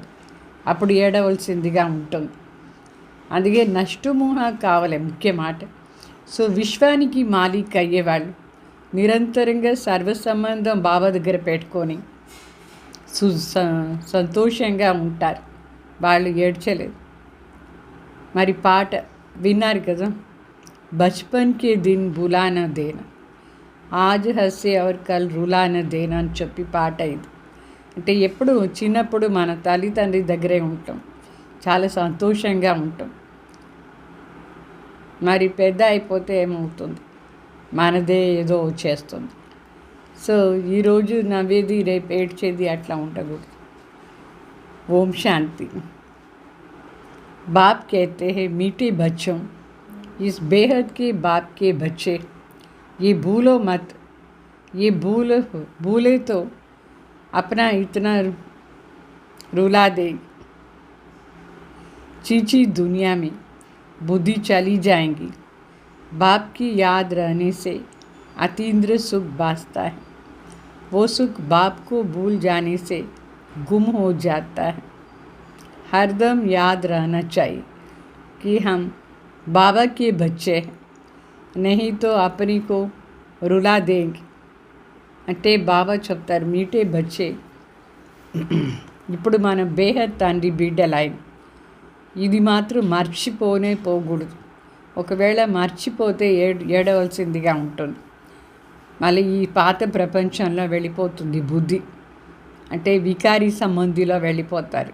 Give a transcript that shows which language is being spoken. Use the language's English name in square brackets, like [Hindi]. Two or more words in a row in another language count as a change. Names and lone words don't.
[Telugu] అప్పుడు ఏడవలసిందిగా ఉంటుంది. అందుకే నష్టమోహ కావాలి ముఖ్య మాట. సో విశ్వానికి మాలిక్ అయ్యేవాళ్ళు నిరంతరంగా సర్వ సంబంధం బాబా దగ్గర పెట్టుకొని సంతోషంగా ఉంటారు. వాళ్ళు ఏడ్చలేదు. మరి పాట విన్నారు కదా, [Hindi] बचपन के दिन भुलाना देना, आज हँसे और कल रुलाना देना [Telugu] అని చెప్పి పాట ఇది. అంటే ఎప్పుడు చిన్నప్పుడు మన తల్లిదండ్రి దగ్గరే ఉంటాం, చాలా సంతోషంగా ఉంటాం. మరి పెద్ద అయిపోతే ఏమవుతుంది, మనదే ఏదో వచ్చేస్తుంది. సో ఈరోజు నవ్వేది రేపు ఏడ్చేది అట్లా ఉండకూడదు. ఓం శాంతి. [Hindi] बाप कहते हैं, मीठे बच्चों इस बेहद के बाप के बच्चे, ये भूलो मत, ये भूले तो अपना इतना रुला दे, चीची दुनिया में बुद्धि चली जाएंगी। बाप की याद रहने से अतीन्द्र सुख बाँचता है, वो सुख बाप को भूल जाने से गुम हो जाता है। हरदम याद रहना चाहिए कि हम बाबा के बच्चे हैं, नहीं तो अपनी को रुला देंगे। [Telugu] అంటే బాబా చెప్తారు, [Hindi] मीठे बच्चे, [Telugu] ఇప్పుడు మనం బేహద్ తండ్రి బిడ్డలైన ఇది మాత్రం మర్చిపోనే పోకూడదు. ఒకవేళ మర్చిపోతే ఏడవలసిందిగా ఉంటుంది. మళ్ళీ ఈ పాత ప్రపంచంలో వెళ్ళిపోతుంది బుద్ధి, అంటే వికారీ సంబంధిలో వెళ్ళిపోతారు.